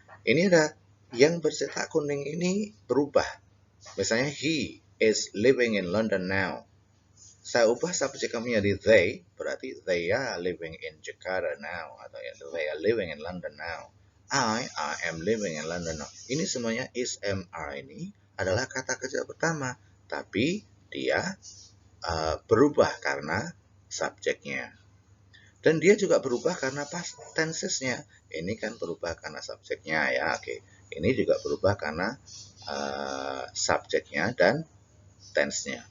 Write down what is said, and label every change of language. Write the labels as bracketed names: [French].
[Indonesian] Ini ada yang bercetak kuning ini berubah. Misalnya, [English] he is living in London now. [Indonesian] Saya ubah subjek kami jadi [English] they, [Indonesian] berarti [English] they are living in Jakarta now, [Indonesian] atau ya, [English] they are living in London now. I am living in London now. [Indonesian] Ini semuanya is, am, are ini adalah kata kerja pertama, tapi dia berubah karena subjeknya. Dan dia juga berubah karena past tenses-nya. Ini kan berubah karena subjeknya, ya. Oke. Ini juga berubah karena subjeknya dan tense-nya.